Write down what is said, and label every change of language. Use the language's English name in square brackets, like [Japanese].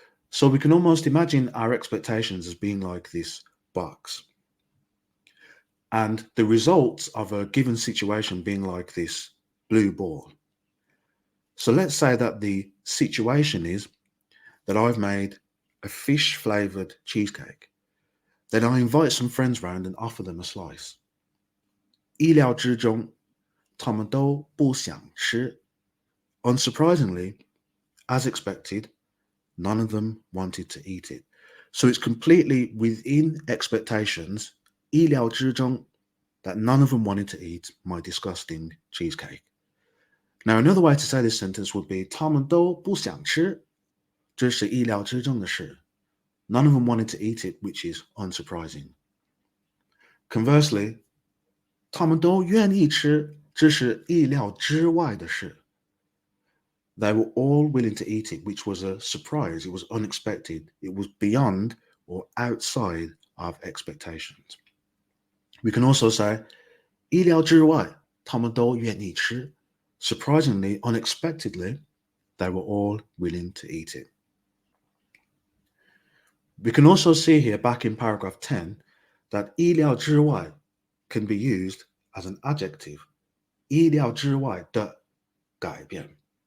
[English] So we can almost imagine our expectations as being like this box, and the results of a given situation being like this blue ball. So let's say that the situation is that I've made a fish flavored cheesecake. Then I invite some friends round and offer them a slice. [Chinese] 意料之中，他们都不想吃. [English] Unsurprisingly, as expected, none of them wanted to eat it. So it's completely within expectations, 意料之中, that none of them wanted to eat my disgusting cheesecake. Now, another way to say this sentence would be [Chinese] 他们都不想吃，这是意料之中的事. [English] None of them wanted to eat it, which is unsurprising. Conversely, [Chinese] 他们都愿意吃，这是意料之外的事. [English] They were all willing to eat it, which was a surprise. It was unexpected. It was beyond or outside of expectations. We can also say [Chinese] 意料之外，他们都愿意吃. [English] Surprisingly, unexpectedly, they were all willing to eat it. We can also see here back in paragraph 10 that 意料之外 can be used as an adjective. [Chinese] 意料之外的改变.